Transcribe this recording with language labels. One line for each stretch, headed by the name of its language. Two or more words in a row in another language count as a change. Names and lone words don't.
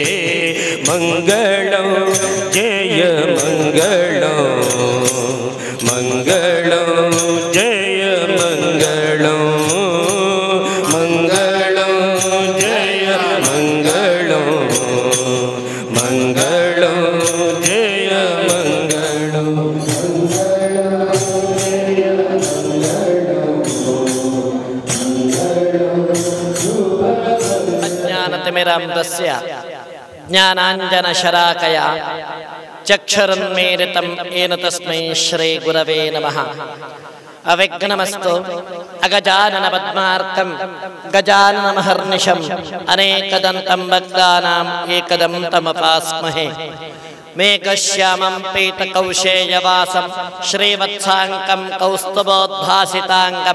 Sanskrit: ಮಂಗಳಂ ಜಯ ಮಂಗಳಂ, ಮಂಗಳಂ ಜಯ ಮಂಗಳಂ. ಮಂಗಳಂ ಜಯ ಮಂಗಳಂ, ಮಂಗಳಂ ಜಯ ಮಂಗಳಂ. ಅಜ್ಞಾನತಿಮಿರಾಂಧಸ್ಯ ಜ್ಞಾನಾಂಜನಶಲಾಕಯ ಚಕ್ಷುರುನ್ಮೀಲಿತಂ ಯೇನ ತಸ್ಮೈ ಶ್ರೀ ಗುರವೇ ನಮಃ. ಅವಿಘ್ನಮಸ್ತು ಅಗಜಾನನ ಪದ್ಮಾರ್ಕಂ ಗಜಾನನ ಮಹರ್ನಿಶಂ. ಅನೇಕದಂತಂ ಭಕ್ತಾನಾಂ ಏಕದಂತಮಪಾಸ್ಮಹೇ. ಮೇಘಶ್ಯಾಮಂ ಪೀತಕೌಶೇಯವಾಸಂ ಶ್ರೀವತ್ಸಾಂಕಂ ಕೌಸ್ತುಭೋದ್ಭಾಸಿತಾಂಗಂ.